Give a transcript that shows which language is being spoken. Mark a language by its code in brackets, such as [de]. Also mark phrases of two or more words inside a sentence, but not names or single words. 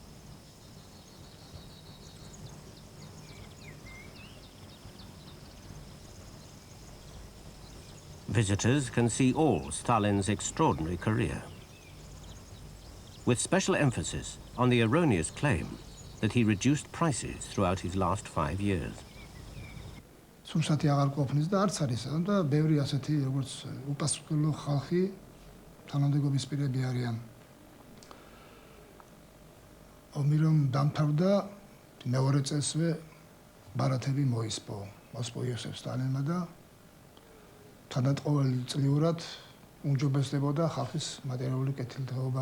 [en] Visitors can see all Stalin's extraordinary career, with special emphasis on the erroneous claim that he reduced prices throughout his last 5 years. [ka] სურსათი აღარ ყოფნის და არც არის და ბევრი ასეთი როგორც უპასუხებლო ხალხი თანამდებობის პირები არიან. ომი რომ დამთავრდა, მეორე წელსვე ბარათები მოისპო მოსპო იოსებ სტალინმა და თანდათყოლწლიურად უმჯობესდებოდა ხალხის მატერიალური კეთილდღეობა.